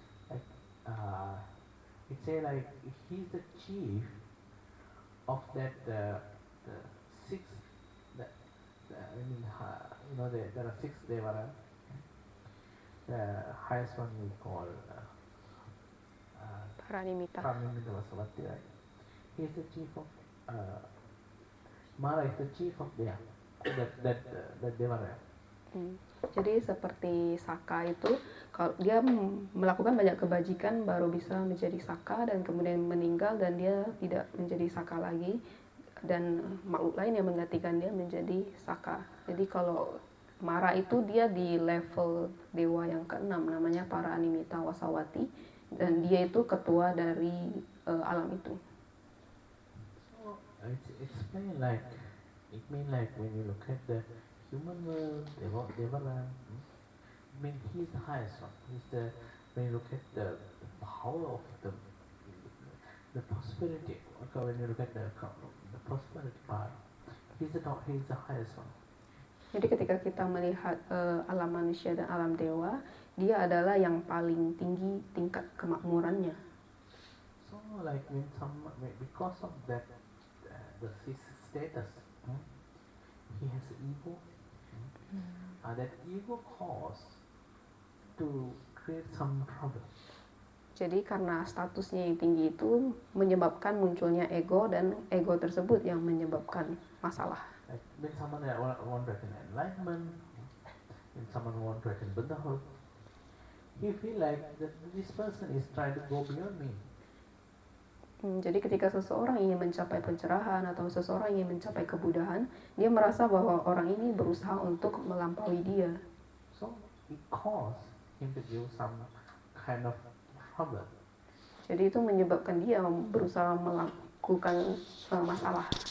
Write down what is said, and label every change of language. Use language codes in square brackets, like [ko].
[en] Like it say like he's the chief of that the six I mean there are six Devara. The highest one we call Paranimita. Pramimita Vasavati, right? He is the chief of Mara is the chief of that Devara. [id] Jadi seperti Saka itu, kalau dia melakukan banyak kebajikan baru bisa menjadi Saka dan kemudian meninggal dan dia tidak menjadi Saka lagi dan makhluk lain yang menggantikan dia menjadi Saka. Jadi kalau Mara itu dia di level dewa yang keenam namanya Paranimita Wasawati dan dia itu ketua dari alam itu. [en] So it mean like when you look at the human world, Devara, I mean he's the highest one. When you look at the power of the prosperity, okay, when you look at the prosperity part, he's the highest one. [id] Jadi ketika kita melihat alam manusia dan alam dewa, dia adalah yang paling tinggi tingkat kemakmurannya. [en] So like because of that his status, he has ego. That ego caused to create some trouble. [id] Jadi karena statusnya yang tinggi itu menyebabkan munculnya ego dan ego tersebut yang menyebabkan masalah. [en] Like when someone want to attain enlightenment, when someone want to attain Buddhahood, he feel like that this person is trying to go beyond me. [id] Jadi ketika seseorang ingin mencapai pencerahan atau seseorang ingin mencapai kebudahan, dia merasa bahwa orang ini berusaha untuk melampaui dia. [en] So it caused him to give some kind of trouble. [id] Jadi itu menyebabkan dia berusaha melakukan masalah.